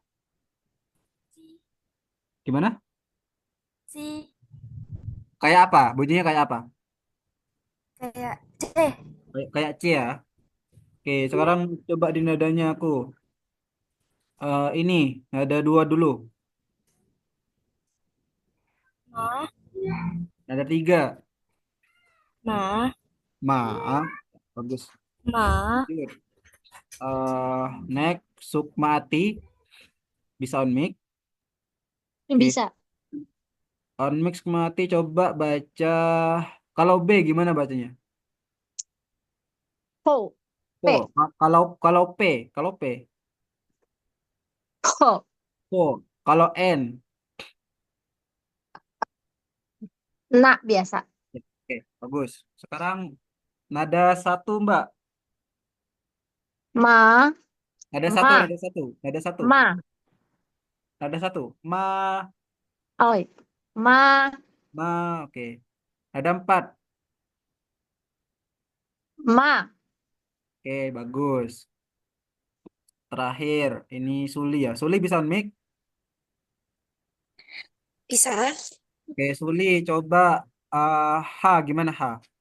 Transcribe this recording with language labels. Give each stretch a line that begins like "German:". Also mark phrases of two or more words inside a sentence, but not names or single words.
Chinese: Ci.
Indonesian: Gimana?
Chinese: Ci.
Indonesian: Kayak apa? Bunyinya kayak apa? Kayak C. Kayak C ya. Oke, sekarang coba di nadanya aku. Ini nada dua dulu.
Chinese: Ma.
Indonesian: Nada tiga.
Chinese: Ma. Ma. Bagus. Ma.
English: Good. Next,
Indonesian: Sukmati. Bisa
English: on mic.
Indonesian: Oke, Bisa.
English: on mic
Indonesian: Sukmati coba baca. Kalau B gimana bacanya?
Chinese: Po.
Indonesian: Oh, P. kalau P, kalau P.
Chinese: Ko.
Indonesian: Oh, kalau N. Na biasa. Oke, bagus. Sekarang nada satu, Mbak.
Chinese: Ma.
Indonesian: Nada satu,
Chinese: Ma.
Indonesian: nada satu, nada satu,
Chinese: Ma.
Indonesian: nada satu. Ma,
Chinese: Oi. Ma.
Indonesian: oke. Nada empat.
Chinese: Ma.
Indonesian: Oke, bagus. Terakhir, ini Suli ya. Suli bisa
English: on mic?
Indonesian: Bisa. Oke, Suli coba H gimana H?